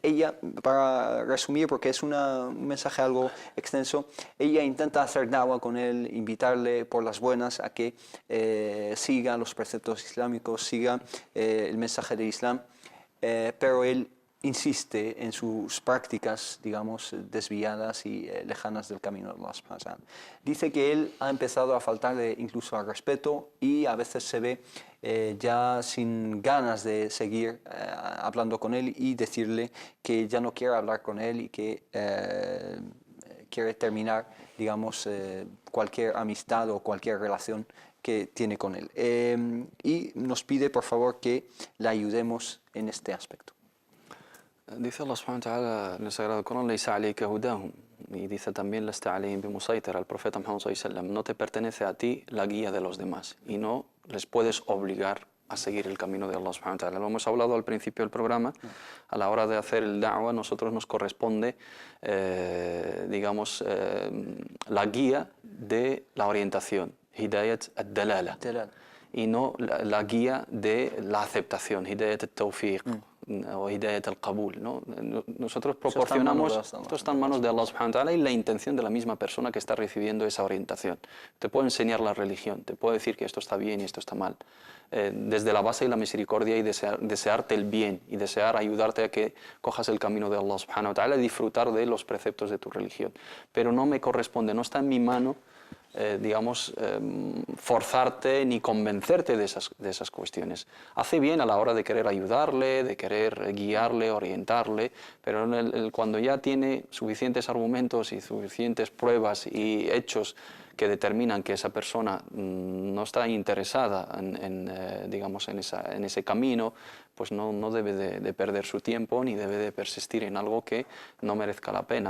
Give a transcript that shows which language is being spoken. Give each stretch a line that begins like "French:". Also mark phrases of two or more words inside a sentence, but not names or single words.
Spanish: Ella, para resumir porque es un mensaje algo extenso, ella intenta hacer da'wah con él, invitarle por las buenas a que siga los preceptos islámicos, siga el mensaje del Islam, pero él insiste en sus prácticas, digamos, desviadas y lejanas del camino de Allah
Arabic: سبحانه وتعالى.
Spanish: Dice que él ha empezado a faltarle incluso al respeto y a veces se ve ya sin ganas de seguir hablando con él y decirle que ya no quiere hablar con él y que quiere terminar, digamos, cualquier amistad o cualquier relación que tiene con él. Y nos pide, por favor, que le ayudemos en este aspecto. Dice Allah
Arabic: سبحانه وتعالى
Spanish: en el Sagrado Corán:
Arabic: "ليس عليك هداهم",
Spanish: y dice también:
Arabic: "لست عليهم بمسيطر",
Spanish: al profeta
Arabic: Muhammad صلى الله عليه وسلم:
Spanish: no te pertenece a ti la guía de los demás y no les puedes obligar a seguir el camino de Allah
Arabic: سبحانه وتعالى.
Spanish: Lo hemos hablado al principio del programa. A la hora de hacer el da'wah, a nosotros nos corresponde, digamos, la guía de la orientación,
Arabic: هداية الدلالة,
Spanish: y no la guía de la aceptación,
Arabic: هداية التوفيق
Spanish: o
Arabic: هداية القبول,
Spanish: ¿no? Nosotros proporcionamos, esto está en manos de Allah
Arabic: سبحانه وتعالى
Spanish: y la intención de la misma persona que está recibiendo esa orientación. Te puedo enseñar la religión, te puedo decir que esto está bien y esto está mal, desde la base y la misericordia y desearte el bien y desear ayudarte a que cojas el camino de Allah
Arabic: سبحانه وتعالى
Spanish: y disfrutar de los preceptos de tu religión. Pero no me corresponde, no está en mi mano, digamos, forzarte ni convencerte de esas cuestiones. Hace bien a la hora de querer ayudarle, de querer guiarle, orientarle, pero cuando ya tiene suficientes argumentos y suficientes pruebas y hechos que determinan que esa persona no está interesada digamos, en ese camino, pues no debe de perder su tiempo ni debe de persistir en algo que no merezca la pena.